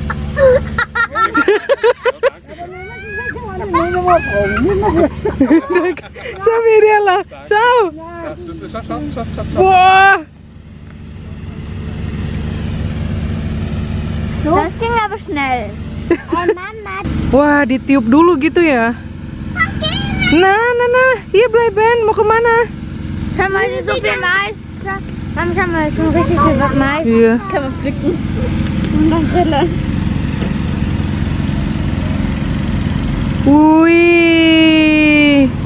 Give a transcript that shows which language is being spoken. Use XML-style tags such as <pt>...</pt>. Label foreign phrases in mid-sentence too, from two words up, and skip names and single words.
<de>So, Mirella. Ciao. Schau. Boah. Das ging aber schnell. Mama.</de> <id>Wah, ditiup dulu gitu ya. Nah,</id> <de>hier bleiben.</de> <id>Mau kemana?</id> <de>Schau mal, so viel Mais. Haben wir schon richtig gesagt, Mais</de> <id>Iya.</id> <de>kann man pflücken und dann grillen.</de> <id>Wih.</id>